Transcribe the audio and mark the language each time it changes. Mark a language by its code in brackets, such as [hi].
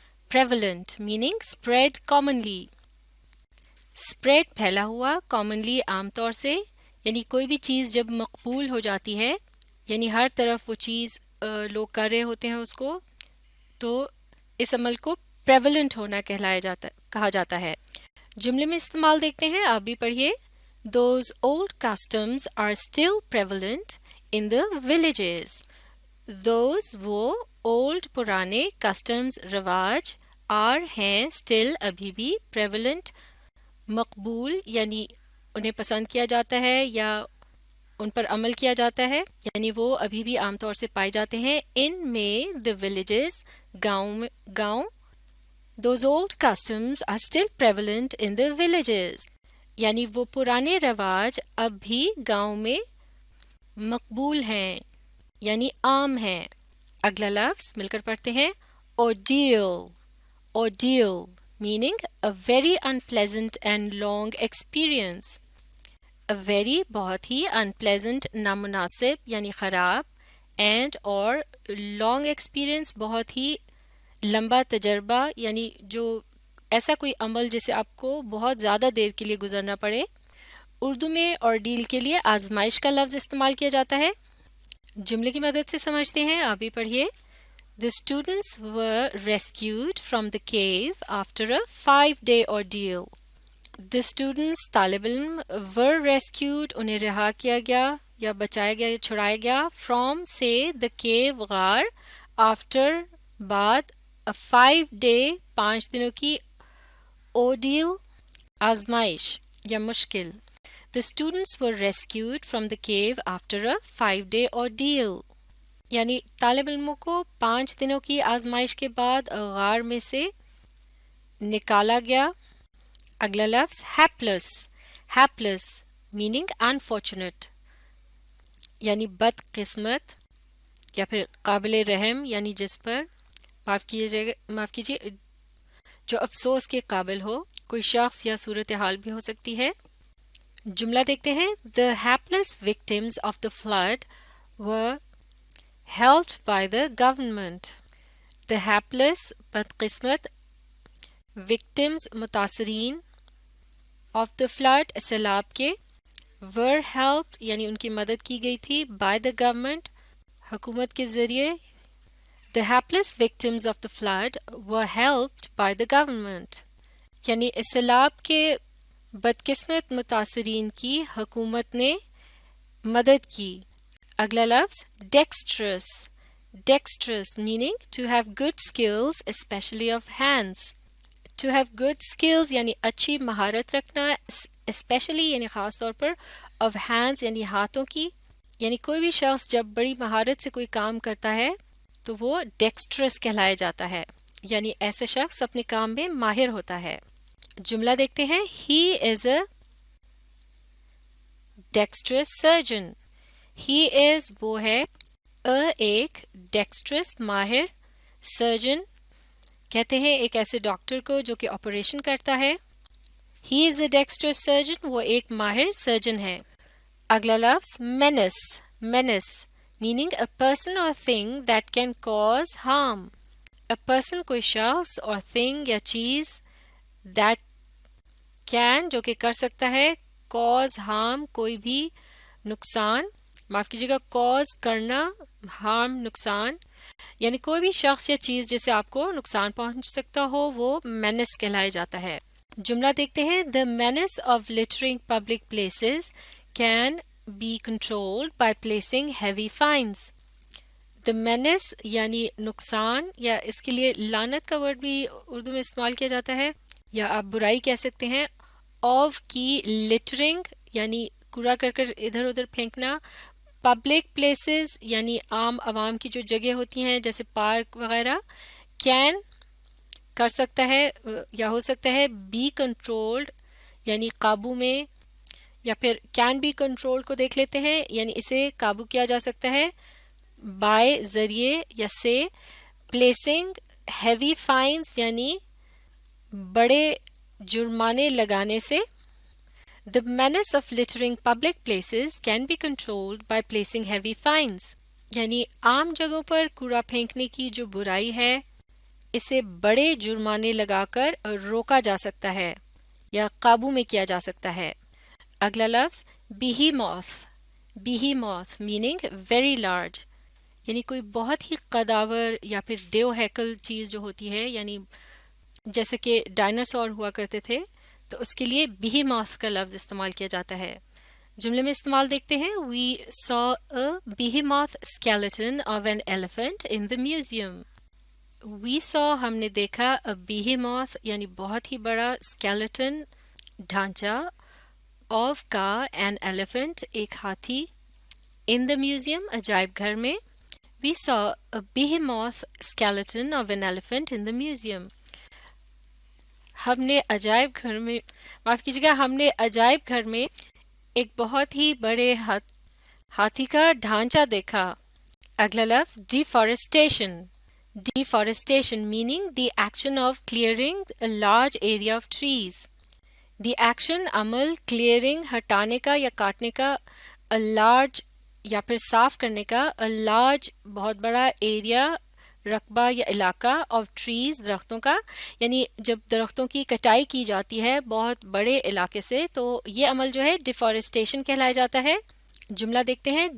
[ur] Prevalent meaning spread commonly. Spread پھیلا ہوا، commonly عام طور سے، یعنی کوئی بھی چیز جب مقبول ہو جاتی ہے، یعنی ہر طرف وہ چیز لوگ کر رہے ہوتے ہیں اس کو، تو اس عمل کو پریولنٹ ہونا کہا جاتا ہے. جملے میں استعمال دیکھتے ہیں. آپ بھی پڑھیے. [en] Those old customs are still prevalent in the villages. Those [ur] وہ [en] old [ur] پرانے [en] customs [ur] رواج [en] are [ur] ہیں [en] still [ur] ابھی بھی prevalent مقبول یعنی انہیں پسند کیا جاتا ہے یا ان پر عمل کیا جاتا ہے، یعنی وہ ابھی بھی عام طور سے پائے جاتے ہیں. ان میں [en] the villages [ur] گاؤں. [en] Those old customs are still prevalent in the villages. [ur] یعنی وہ پرانے رواج اب بھی گاؤں میں مقبول ہیں یعنی عام ہیں. اگلا لفظ مل کر پڑھتے ہیں. ordeal. [en] ordeal meaning a very unpleasant and long experience. A very [ur] بہت ہی unpleasant نامناسب یعنی خراب [en] and [ur] اور [en] long experience [ur] بہت ہی لمبا تجربہ یعنی جو ایسا کوئی عمل جسے آپ کو بہت زیادہ دیر کے لیے گزرنا پڑے. اردو میں ordeal کے لیے آزمائش کا لفظ استعمال کیا جاتا ہے. جملے کی مدد سے سمجھتے ہیں. آپ بھی پڑھیے. [en] The students were rescued from the cave after a 5-day ordeal. The students [ur] طالب علم [en] were rescued [ur] انہیں رہا کیا گیا یا بچایا گیا یا چھڑایا گیا [en] from [ur] سے [en] the cave [ur] غار [en] after [ur] بعد [en] a 5-day [ur] 5 دنوں کی ordeal آزمائش یا مشکل. [en] The students were rescued from the cave after a 5-day ordeal. [ur] یعنی طالب علموں کو 5 دنوں کی آزمائش کے بعد غار میں سے نکالا گیا. اگلا لفظ hapless. [en] hapless meaning unfortunate [ur] یعنی بد قسمت یا پھر قابل رحم یعنی جس پر معاف کیجیے جو افسوس کے قابل ہو. کوئی شخص یا صورتحال بھی ہو سکتی ہے. جملہ دیکھتے ہیں. [en] The hapless victims of the flood were helped by the government. The hapless [ur] بدقسمت victims متاثرین [en] of the flood [ur] سیلاب کے [en] were helped [ur] یعنی ان کی مدد کی گئی تھی [en] by the government [ur] حکومت کے ذریعے. [en] The hapless victims of the flood were helped by the government [ur] یعنی اس سیلاب کے بدقسمت متاثرین کی حکومت نے مدد کی. اگلا لفظ dexterous. [en] dexterous meaning to have good skills especially of hands. To have good skills [ur] یعنی اچھی مہارت رکھنا، [en] especially [ur] یعنی خاص طور پر [en] of hands [ur] یعنی ہاتھوں کی. یعنی کوئی بھی شخص جب بڑی مہارت سے کوئی کام کرتا ہے تو وہ dexterous کہلایا جاتا ہے یعنی ایسا شخص اپنے کام میں ماہر ہوتا ہے. جملہ دیکھتے ہیں. [en] He is a dexterous surgeon. He is [ur] وہ ہے ایک dexterous ماہر surgeon کہتے ہیں ایک ایسے ڈاکٹر کو جو کہ آپریشن کرتا ہے. [en] He is a dexterous surgeon [ur] وہ ایک ماہر سرجن ہے. اگلا لفظ menace. [en] menace meaning a person or thing that can cause harm. A person [ur] کوئی شخص اور thing یا چیز [en] that can [ur] جو کہ کر سکتا ہے [en] cause harm [ur] کوئی بھی نقصان، معاف کیجیے گا cause کرنا، harm نقصان، یعنی کوئی بھی شخص یا چیز جسے آپ کو نقصان پہنچ سکتا ہو وہ menace کہلایا جاتا ہے. جملہ دیکھتے ہیں. [en] The menace of littering public places can be controlled by placing heavy fines. [ur] The menace یعنی نقصان یا اس کے لیے لعنت کا ورڈ بھی اردو میں استعمال کیا جاتا ہے یا آپ برائی کہہ سکتے ہیں. [en] of [ur] کی littering یعنی کوڑا کرکٹ ادھر ادھر پھینکنا. [en] public places [ur] یعنی عام عوام کی جو جگہ ہوتی ہیں جیسے پارک وغیرہ. کین کر سکتا ہے یا ہو سکتا ہے. [en] be controlled [ur] یعنی قابو میں، یا پھر [en] can be control [ur] کو دیکھ لیتے ہیں یعنی اسے قابو کیا جا سکتا ہے [en] by [ur] ذریعے یا سے [en] placing heavy fines [ur] یعنی بڑے جرمانے لگانے سے. [en] The menace of littering public places can be controlled by placing heavy fines. [ur] یعنی عام جگہوں پر کوڑا پھینکنے کی جو برائی ہے اسے بڑے جرمانے لگا کر روکا جا سکتا ہے یا قابو میں کیا جا سکتا ہے. اگلا لفظ behemoth. [en] behemoth meaning very large [ur] یعنی کوئی بہت ہی قداور یا پھر دیو ہیکل چیز جو ہوتی ہے، یعنی جیسے کہ ڈائناسور ہوا کرتے تھے تو اس کے لیے behemoth کا لفظ استعمال کیا جاتا ہے. جملے میں استعمال دیکھتے ہیں. [en] We saw a behemoth skeleton of an elephant in the museum. We saw [ur] ہم نے دیکھا [en] a behemoth [ur] یعنی بہت ہی بڑا skeleton ڈھانچہ of کا [en] an elephant [ur] ایک ہاتھی [en] in the museum [ur] عجائب گھر میں. [en] We saw a behemoth skeleton of an elephant in the museum. [ur] ہم نے عجائب گھر میں معاف کیجیے گا ہم نے عجائب گھر میں ایک بہت ہی بڑے ہاتھی کا ڈھانچہ دیکھا. اگلا لفظ deforestation. [en] deforestation meaning the action of clearing a large area of trees. the action [ur] عمل [en] clearing [ur] ہٹانے کا یا کاٹنے کا [en] a large [ur] یا پھر صاف کرنے کا a large بہت بڑا ایریا رقبہ یا علاقہ [en] of trees [ur] درختوں کا. یعنی جب درختوں کی کٹائی کی جاتی ہے بہت بڑے علاقے سے تو یہ عمل جو ہے ڈیفارسٹیشن کہلایا جاتا ہے. جملہ دیکھتے ہیں.